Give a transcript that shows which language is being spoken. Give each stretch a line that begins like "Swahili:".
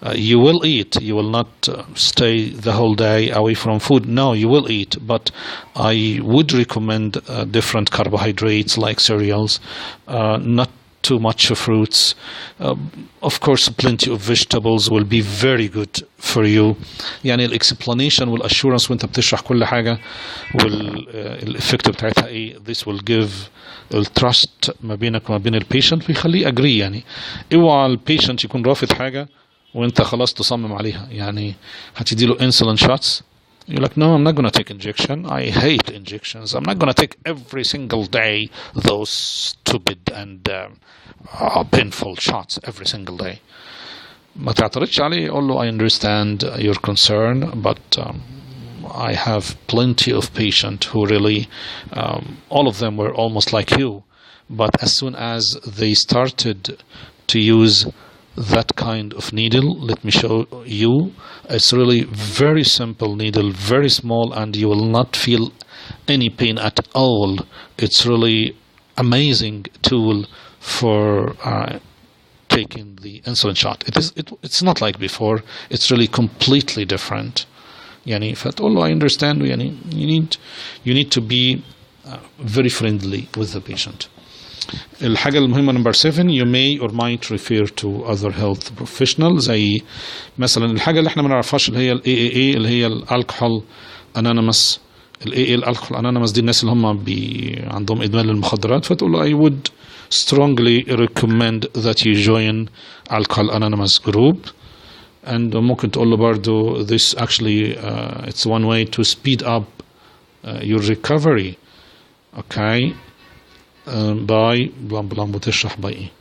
English: You will eat, you will not stay the whole day away from food. No, you will eat, but I would recommend different carbohydrates like cereals, not too much fruits. Of course plenty of vegetables will be very good for you.
Arabic: يعني الاكسبلانيشن والاشورنس وانت بتشرح كل حاجه والافكت بتاعتها ايه،
English: this will give
Arabic: التراست ما بينك وما بين البيشنت ويخليه اجري. يعني اوعى البيشنت يكون رافض حاجه وانت خلاص تصمم عليها. يعني هتدي له انسولين شوتس
English: You're like, no, I'm not going to take injection. I hate injections. I'm not going to take every single day those stupid and painful shots every single day.
Arabic: ما تعترضش عليه. قول له
English: I understand your concern, but I have plenty of patients who really, all of them were almost like you. But as soon as they started to use that kind of needle, let me show you. It's really very simple needle, very small, and you will not feel any pain at all. It's really amazing tool for taking the insulin shot. It's not like before. It's really completely different.
Arabic: يعني فتقول له
English: I understand.
Arabic: يعني
English: you need to be very friendly with the patient.
Arabic: الحاجة المهمة
English: number 7, you may or might refer to other health professionals.
Arabic: زي مثلا الحاجة اللي احنا ما نعرفهاش اللي هي ال AAA اللي هي الالكحول انونيمس. ال AA الالكحول انونيمس دي الناس اللي هم عندهم ادمان للمخدرات. فتقول له
English: I would strongly recommend that you join alcohol anonymous group. and
Arabic: ممكن تقول له برضو
English: this actually it's one way to speed up your recovery.
Arabic: okay باي بلام بلام بتشرح باي ايه.